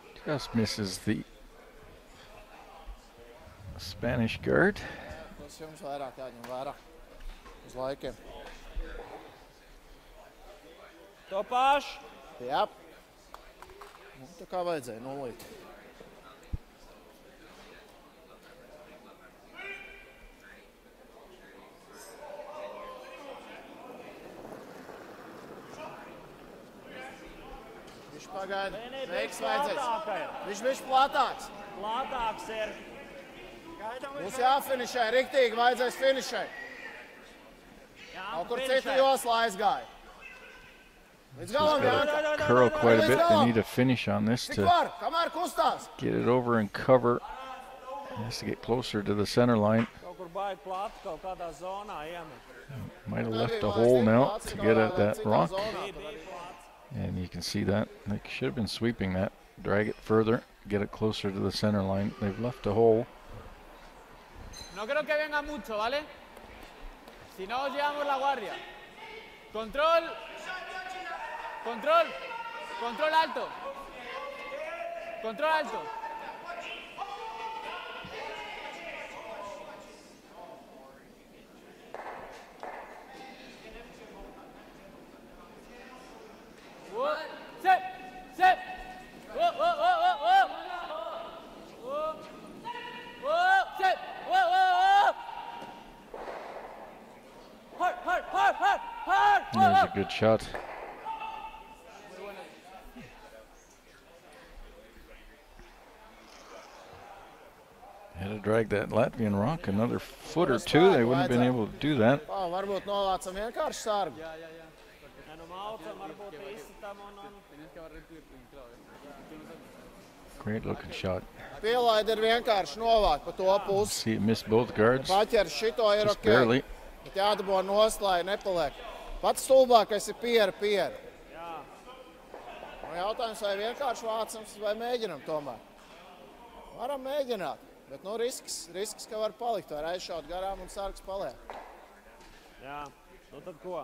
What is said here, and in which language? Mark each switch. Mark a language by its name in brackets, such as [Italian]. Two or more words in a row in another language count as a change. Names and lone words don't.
[English] just misses the Spanish guard. [Latvian] Tas jums vairāk jāņem vērā uz laikiem. To pašu. Jā. Nu, tā kā vajadzēja nulīt. Viņš pagaida. Veiks vajadzēs. Viņš bišķi platāks. Platāks ir. Mums jāfinišē, riktīgi vajadzēs finišē. Kaut kur citu joslā aizgāja. Līdz galam Janka. [English] Curl quite a bit. They need a finish on this [Latvian] Tik [English] to [Latvian] var, kamēr kustās. [English] get it over and cover. Has to get closer to the center line. [Latvian] Kaut kur baigi plati, kaut kādā zonā iemet. [English] Might have left a hole now to get at that rock. [Latvian] Bija plats. [English] And you can see that. They should have been sweeping that. Drag it further. Get it closer to the center line. They've left a hole. [Spanish] No creo que venga mucho, ¿vale? Si no, os llevamos la guardia. Control. Control. Control alto. Control alto. [English] Set! Set! Whoa, whoa, whoa, whoa, whoa! Whoa! Whoa! Set! Whoa, whoa, whoa! Hard, hard, hard, hard, hard! Whoa, There's whoa! a good shot. Had to drag that Latvian rock another foot or two. They wouldn't have been able to do that. [Latvian] Tā, varbūt novācam vienkārši sargu. [Spanish] Ya, ya, ya. [Latvian] Ja nu maucam, varbūt izsitam un... [Spanish] Tenías que barrer tu claro, Tú no sabes. [English] Great looking shot. [Latvian] Pielaida ir vienkārši novākt pa to pusi. See it missed both guards. Paķer šito ir [English] Just [Latvian] ok. [English] barely. [Latvian] Bet jādabū nost, lai nepaliek. Pats stulbākais ir piera. Jā. Nu, jautājums, vai vienkārši vācams, vai mēģinam tomēr. Varam mēģināt, bet nu risks, ka var palikt, var aizšaut garām un sargs paliek. Jā. Nu tad ko?